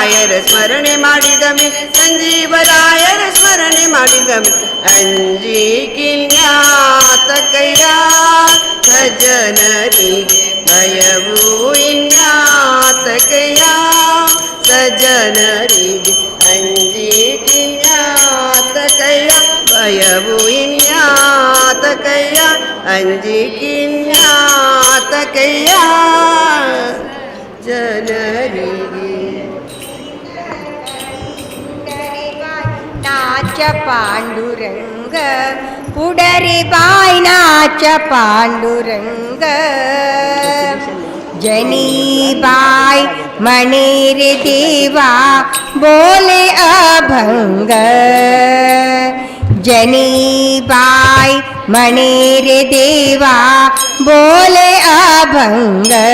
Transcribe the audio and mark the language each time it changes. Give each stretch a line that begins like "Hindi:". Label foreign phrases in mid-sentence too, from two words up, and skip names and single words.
Kannada: ಸ್ಮರಣೆ ಮಾಡಿದಮೆ ಸಂಜೀವರಾಯರ ಸ್ಮರಣೆ ಮಾಡಿದಮೆ ಅಂಜಿಕಿನ್ಯಾತಕಯ್ಯ ಸಜ್ಜನರಿಗೆ ಭಯವು ಇನ್ಯಾತಕಯ್ಯ ಸಜ್ಜನರಿಗೆ ಅಂಜಿಕಿನ್ಯಾತಕಯ್ಯ ಭಯವು ಇನ್ಯಾತಕಯ್ಯ ಅಂಜಿಕಿನ್ಯಾತಕಯ್ಯ ಜನರಿಗೆ
Marathi: नाच पांडुरंग पुढरे बाय नाच पांडुरंग जनी बाय म्हणे रे देवा बोले अभंग जनी बाय म्हणे रे देवा बोले अभंग